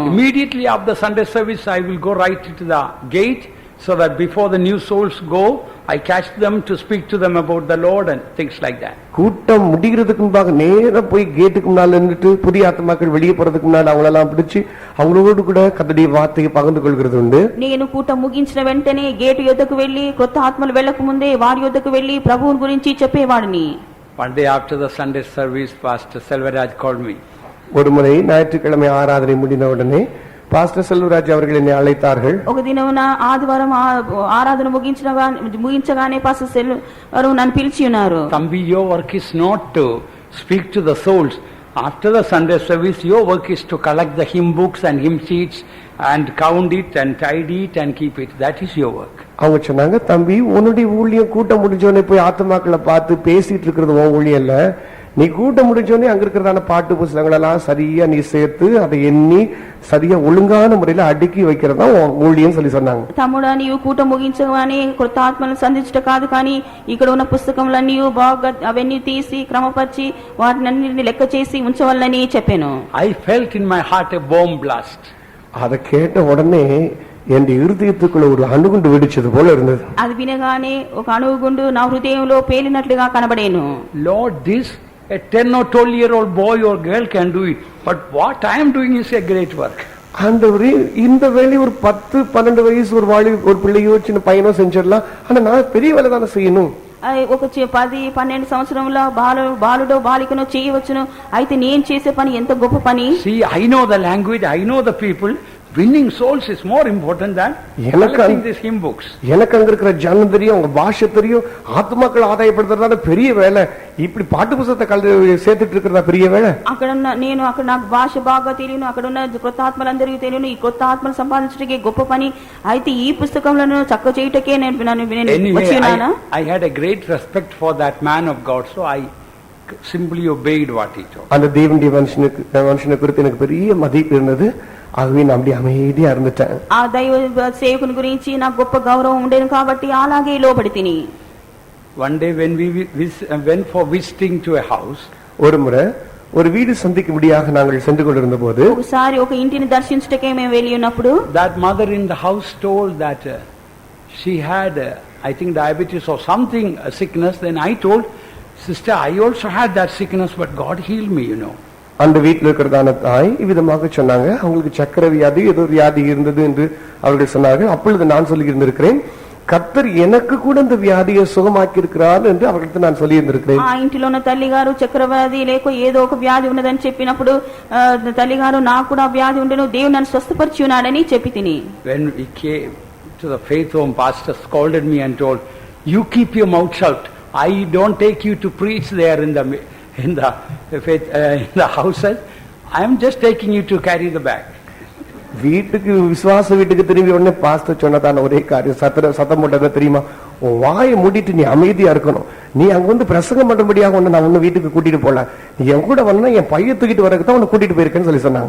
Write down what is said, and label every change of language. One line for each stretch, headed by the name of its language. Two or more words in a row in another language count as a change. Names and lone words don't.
English: Immediately after Sunday service, I will go right to the gate so that before the new souls go, I catch them to speak to them about the Lord and things like that.
Tamil: கூட்டம் முடிகிறதுக்கு முன்பாக நேரா போய் கேட்டுக்கு முன்னால நின்னுட்டு புதிய ஆத்துமாக்கள் வெளியே போறதுக்கு முன்னால அவங்களெல்லாம் பிடிச்சு அவங்களோடு கூட கர்த்தருடைய வார்த்தையை பகிர்ந்து கொள்கிறது உண்டு.
Telugu: నేను కూటం ముగించిన వెంటనే గేటు యొద్దకు వెళ్లి కొత్త ఆత్మలు వెళ్ళక ముందే వారి యొద్దకు వెళ్లి ప్రభువుని గురించి చెప్పేవాడిని.
English: One day after the Sunday service, Pastor Selvaraj called me.
Tamil: ஒரு முறை ஞாயிற்றுக்கிழமை ஆராதனை முடிந்த உடனே பாஸ்டர் செல்வராஜ் அவர்கள் என்னை அழைத்தார்கள்.
Telugu: ఒక దినమున ఆదివారం ఆరాధన ముగించగానే పాస్టర్ సెల్వరావు నన్ను పిలిచి ఉన్నారు.
English: Thambi, your work is not to speak to the souls. After the Sunday service, your work is to collect the hymn books and hymn sheets and count it and tidy it and keep it. That is your work.
Tamil: அவங்க சொன்னாங்க, தம்பி உன்னுடைய ஊழியம் கூட்டம் முடிஞ்சோடனே போய் ஆத்துமாக்களை பார்த்து பேசிட்டு இருக்கிறது உன் ஊழியம் இல்ல. நீ கூட்டம் முடிஞ்சோடனே அங்க இருக்கிறதான பாட்டு புஸ்தகங்களெல்லாம் சரியா நீ சேர்த்து அதை எண்ணி சரியா ஒழுங்கான முறையில அடுக்கி வைக்கிறதா ஊழியம் சொல்லி சொன்னாங்க.
Telugu: తమ్ముడా, నీవు కూటం ముగించగానే కొత్త ఆత్మలను సంధించట కాదు, కానీ ఇక్కడ ఉన్న పుస్తకములన్నీ బాగా అవన్నీ తీసి క్రమపరిచి వాటిని లెక్క చేసి ఉంచవాలని చెప్పాను.
English: I felt in my heart a bomb blast.
Tamil: அதை கேட்ட உடனே என் இருதயத்துக்குள்ள ஒரு அணுகுண்டு வெடிச்சது போல இருந்தது.
Telugu: అది వినగానే ఒక అణుగుండు నా హృదయంలో పేలినట్లుగా కనబడేను.
English: Lord, this a 10 or 12-year-old boy or girl can do it, but what I am doing is a great work.
Tamil: ஆண்டவரே இந்த வேலையை ஒரு 10-12 வயசு ஒரு பிள்ளையோ சின்ன பையனோ செஞ்சிடலாம், ஆனா நான் பெரிய வேலை தானே செய்யணும்.
Telugu: ఒక 10-12 సంవత్సరంలో బాలుడో బాలికనో చేయవచ్చును, అయితే నేను చేసే పని ఎంత గొప్ప పని.
English: See, I know the language, I know the people. Winning souls is more important than collecting these hymn books.
Tamil: எனக்கு அங்க இருக்கிற ஜனம் தெரியும், உங்க பாஷை தெரியும், ஆத்மாக்கள் ஆதாயப்படுத்துறதா பெரிய வேலை. இப்படி பாட்டு புத்தகத்தை சேர்த்துட்டு இருக்கிறதா பெரிய வேலை.
Telugu: అక్కడ నాకు భాష బాగా తెలియను, అక్కడ ఉన్న కొత్త ఆత్మలందరికీ తెలియను, ఈ కొత్త ఆత్మలు సంపాదించడానికి గొప్ప పని, అయితే ఈ పుస్తకంలో చక్కగా చేయటకే నేను వచ్చినానా.
English: I had a great respect for that man of God, so I simply obeyed what he told.
Tamil: அந்த தேவனுடைய மனுஷனை குறித்து எனக்கு பெரிய மதிப்பு இருந்தது, ஆகவே நான் அப்படி அமைதியா இருந்துட்டேன்.
Telugu: ఆ దైవ సేవకుని గురించి నాకు గొప్ప గౌరవం ఉండేను కాబట్టి అలాగే లోబడి తిని.
English: One day when we went for visiting to a house,
Tamil: ஒரு முறை ஒரு வீடு சந்திக்கும்படியாக நாங்கள் சென்று கொண்டிருந்த போது
Telugu: ఒకసారి ఒక ఇంటిని దర్శించటకే మేము వెళ్ళి ఉన్నప్పుడు
English: that mother in the house told that she had I think diabetes or something, a sickness. Then I told, sister, I also had that sickness, but God healed me, you know.
Tamil: அந்த வீட்டில் இருக்கிறதான தாய் இவ்விதமாக சொன்னாங்க, அவங்களுக்கு சக்கரை வியாதி ஏதோ வியாதி இருந்தது என்று அவர்கள் சொன்னார்கள். அப்பொழுது நான் சொல்லி இருந்திருக்கிறேன், கர்த்தர் எனக்கு கூட இந்த வியாதியை சுகமாக்கி இருக்கிறார் என்று அவர்களுக்கு நான் சொல்லி இருந்திருக்கிறேன்.
Telugu: ఆ ఇంటిలో ఉన్న తల్లిగారు చక్రవ్యాధి లేక ఏదో ఒక వ్యాధి ఉన్నదని చెప్పినప్పుడు తల్లిగారు నాకు కూడా వ్యాధి ఉండెను, దేవుడు నన్ను స్వస్థపరిచి ఉన్నాడని చెప్పి తిని.
English: When we came to the faith home, pastor scolded me and told, you keep your mouth shut. I don't take you to preach there in the faith in the houses. I am just taking you to carry the bag.
Tamil: வீட்டுக்கு விசுவாச வீட்டுக்கு திரும்பி உடனே பாஸ்டர் சொன்னதான ஒரே காரியம், சத்தம் போட்டது தெரியுமா, வாயை மூடிட்டு நீ அமைதியா இருக்கணும், நீ அங்க வந்து பிரசங்கம் பண்ணும்படியாக ஒண்ணு நான் ஒண்ணு வீட்டுக்கு கூட்டிட்டு போல, நீ என் கூட வரணும், என் பைய தூக்கிட்டு வரதான் உன்னை கூட்டிட்டு போயிருக்கேன்னு சொல்லி சொன்னாங்க.